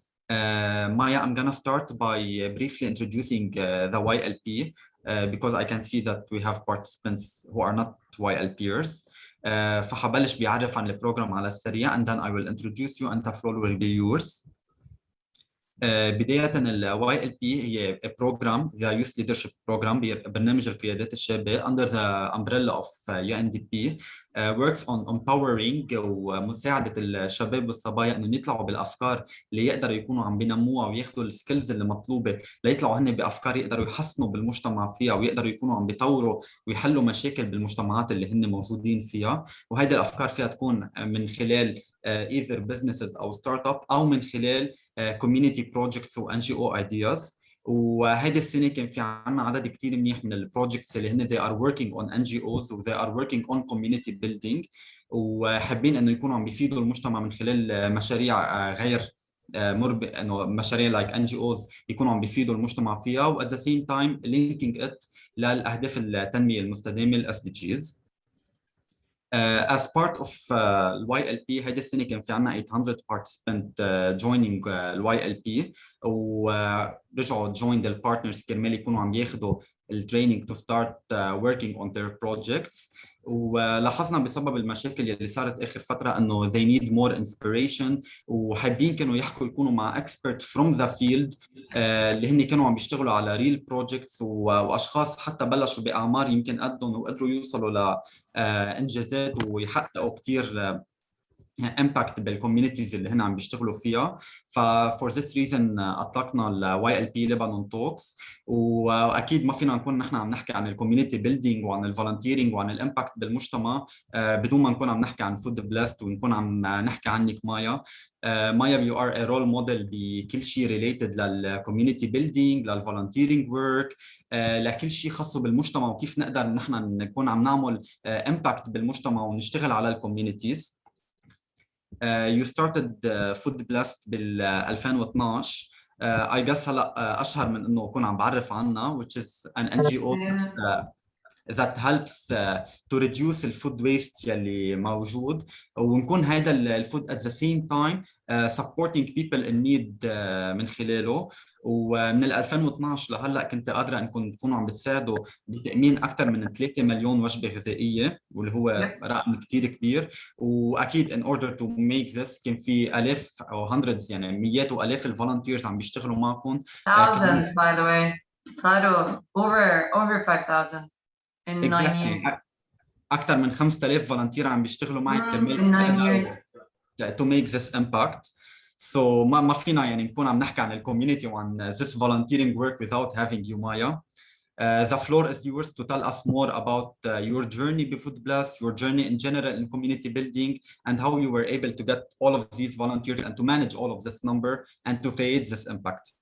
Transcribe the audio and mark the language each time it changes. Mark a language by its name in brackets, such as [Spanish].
[English] Maya, I'm gonna start by briefly introducing the YLP because I can see that we have participants who are not YLPers. [Arabic] فحبلش بيعرف عن البروجرام على السريع [English] and then I will introduce you and the floor will be yours. [Arabic] بداية ال YLP هي [English] program, the Youth Leadership Program, [Arabic] برنامج القيادات الشابة [English] under the umbrella of UNDP, works on empowering [Arabic] ومساعدة الشباب والصبايا إنه يطلعوا بالأفكار اللي يقدروا يكونوا عم بينموها وياخذوا السكيلز اللي مطلوبة ليطلعوا هن بأفكار يقدروا يحسنوا بالمجتمع فيها ويقدروا يكونوا عم بيطوروا ويحلوا مشاكل بالمجتمعات اللي هن موجودين فيها. وهيدي الأفكار فيها تكون من خلال either businesses أو startup أو من خلال community projects و NGO ideas. وهيدي السنة كان في عنا عدد كتير منيح من البروجكتس اللي هن [English] they are working on NGOs [Arabic] و [English] they are working on community building [Arabic] وحابين انه يكونوا عم بيفيدوا المجتمع من خلال مشاريع غير انه مشاريع like NGOs يكونوا عم بيفيدوا المجتمع فيها و [English] at the same time linking it [Arabic] للأهداف التنمية المستدامة ال SDGs. [English] As part of YLP [Arabic] هيدي السنة كان في عنا [English] 800 participant joining YLP [Arabic] ورجعوا [English] join the partners [Arabic] كرمال يكونوا عم ياخدوا التريننج [English] to start working on their projects. [Arabic] ولاحظنا بسبب المشاكل اللي صارت آخر فترة إنه [English] they need more inspiration [Arabic] وحابين كانوا يحكوا يكونوا مع [English] expert from the field [Arabic] اللي هن كانوا عم بيشتغلوا على [English] real projects [Arabic] وأشخاص حتى بلشوا بأعمار يمكن قدهم وقدروا يوصلوا ل انجازات ويحققوا كثير امباكت بالكوميونيتيز اللي هن عم بيشتغلوا فيها. [English] ففور this reason [Arabic] اطلقنا ال YLP Lebanon Talks واكيد ما فينا نكون نحن عم نحكي عن الكوميونتي بيلدينج وعن الفولنتيرنج وعن الامباكت بالمجتمع بدون ما نكون عم نحكي عن FoodBlessed ونكون عم نحكي عنك مايا. مايا [English] you are a role model [Arabic] بكل شيء related للكوميونتي بيلدينج للفولنتيرنج ورك لكل شيء خاصه بالمجتمع وكيف نقدر نحن نكون عم نعمل امباكت بالمجتمع ونشتغل على الكوميونيتيز. [English] You started FoodBlessed بال 2012. I guess [Arabic] هلا اشهر من انه اكون عم بعرف عنها [English] which is an NGO that helps to reduce الفود waste [Arabic] يلي موجود ونكون هذا الفود [English] at the same time supporting people in need [Arabic] من خلاله. ومن 2012 لهلا كنت قادره انكم تكونوا عم بتساعدوا بتامين اكثر من 3 مليون وجبه غذائيه واللي هو رقم كثير كبير. واكيد [English] in order to make this [Arabic] كان في الاف او hundreds يعني مئات والاف الفولنتيرز عم بيشتغلوا معكم. [English] Thousands by the way. [Arabic] صاروا [English] over 5,000 in 9 years. [Arabic] اكثر من 5,000 فولنتير عم بيشتغلوا معي كرمال [English] in 9 years to make this impact. [Arabic] So ما فينا يعني نكون عم نحكي عن الكوميونتي وعن [English] this volunteering work without having you, [Arabic] Maya. [English] The floor is yours to tell us more about your journey with FoodBlessed, your journey in general in community building, and how you were able to get all of these volunteers and to manage all of this number and to create this impact.